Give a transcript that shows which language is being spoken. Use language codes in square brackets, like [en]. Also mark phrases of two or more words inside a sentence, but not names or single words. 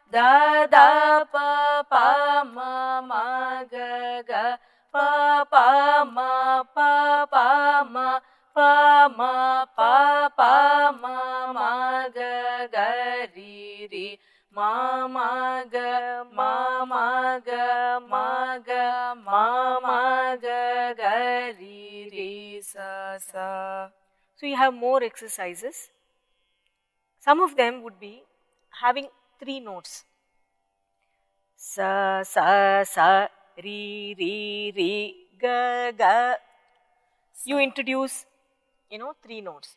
[en] da pa ma ma ga ga pa pa ma pa pa ma pa ma ga ga ri ri ma ga ga ri ri sa sa. So you have more exercises. Some of them would be having 3 notes. Sa sa sa ri ri ri ga ga. You introduce 3 notes.